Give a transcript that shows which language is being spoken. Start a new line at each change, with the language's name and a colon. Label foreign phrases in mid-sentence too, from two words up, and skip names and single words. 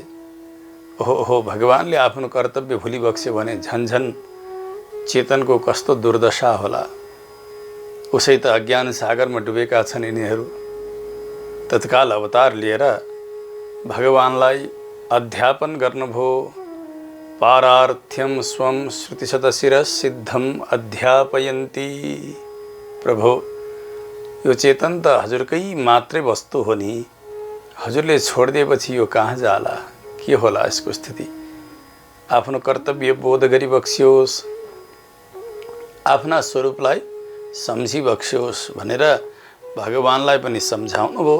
Nepali: ओहो, भगवानले आफ्नो कर्तव्य भुलिबक्स्यो भने झन्झन चेतनको कस्तो दुर्दशा होला। उसै त अज्ञान सागरमा डुबेका छन् यिनीहरू। तत्काल अवतार लिएर भगवानलाई अध्यापन गर्नुभयो।
Sanskrit: पारार्थ्यम स्वम श्रुतिशतशिरः सिद्धम अध्यापयन्ती।
Nepali: प्रभु, यो चेतन त हजुरकै मात्रै वस्तु हो नि, हजुरले छोडिदिएपछि यो कहाँ जाला, के होला यसको स्थिति? आफ्नो कर्तव्य बोध गरिबक्स्योस्, आफ्ना स्वरूपलाई सम्झिबक्स्योस् भनेर भगवानलाई पनि सम्झाउनु भयो।